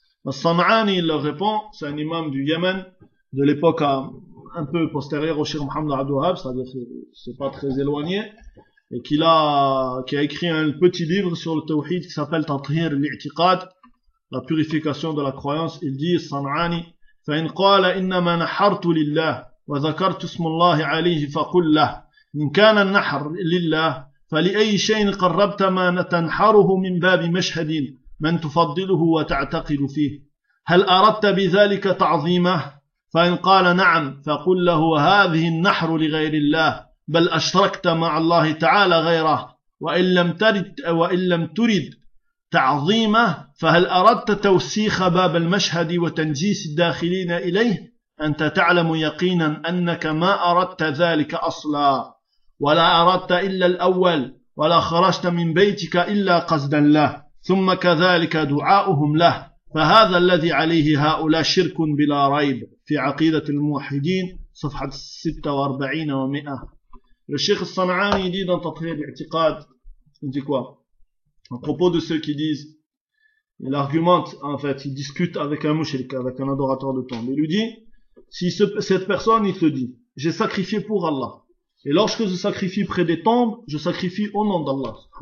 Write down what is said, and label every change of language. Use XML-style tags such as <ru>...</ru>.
<fr>Sam'ani, il leur répond, c'est un imam du Yémen, de l'époque un peu postérieure au Cheikh Mohammed Abdul Wahhab, c'est-à-dire c'est pas très éloigné. Et qui a écrit un petit livre sur le tawhid qui s'appelle Tathir al-I'tiqad, la purification de la croyance. Il dit,</fr> <ar>Sam'ani, فَإِنْ قَالَ إِنَّمَا نَحَرْتُ لِلَّهِ وَذَكَرْتُ اسْمُ اللَّهِ عَلَيْهِ فَقُلْ لَهِ إِنْ كَانَ النَّحْرُ لِلَّهِ فَلِأَيِّ شَيْءٍ قَرَّبْتَ مَا نَتَنْحَرُهُ مِنْ بَابِ مَشْهَدٍ مَنْ تُفَضِّلُهُ وَتَعْتَقِدُ فِيهِ هَلْ أَرَدْتَ بِذَلِكَ تَعْظِيمَهُ فَإِنْ قَالَ نَعَمْ فَقُلْ لَهُ هَذِهِ النَّحْرُ لِغَيْرِ اللَّهِ بل أشركت مع الله تعالى غيره وإن لم ترد تعظيمه فهل أردت توسيخ باب المشهد وتنجيس الداخلين إليه أنت تعلم يقينا أنك ما أردت ذلك أصلا ولا أردت إلا الأول ولا خرجت من بيتك إلا قصدا له ثم كذلك دعاؤهم له فهذا الذي عليه هؤلاء شرك بلا ريب في عقيدة الموحدين صفحة 46 و100.</ar> <fr>Le Cheikh Sanaan, il dit dans Tathir al-I'tiqad, il dit quoi? À propos de ceux qui disent, il argumente, en fait, il discute avec un mushrik, avec un adorateur de tombe. Il lui dit, si cette personne, il te dit, j'ai sacrifié pour Allah. Et lorsque je sacrifie près des tombes, je sacrifie au nom d'Allah.</fr>